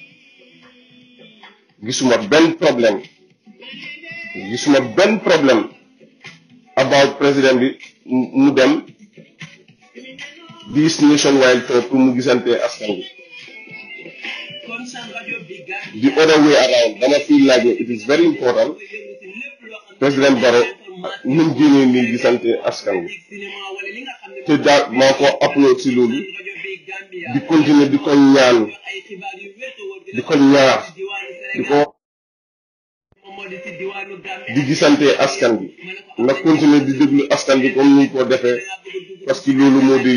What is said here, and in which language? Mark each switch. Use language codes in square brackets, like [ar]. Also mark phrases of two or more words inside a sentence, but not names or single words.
[wo] gisuma benn problème about président bi mu dem [en] this nationwide tour [wo] pour mu gisante askan bi [en] the other way around [wo] dama [en] feel like it is very important [wo] président Barrow ñu génnee nii gisante askan bi te daal maa ko upload si loolu di continuer di ko ñaan di gisante askan bi na continuer di déglu askan bi comme ni ko defee [fr] parce que [wo] loolu moo di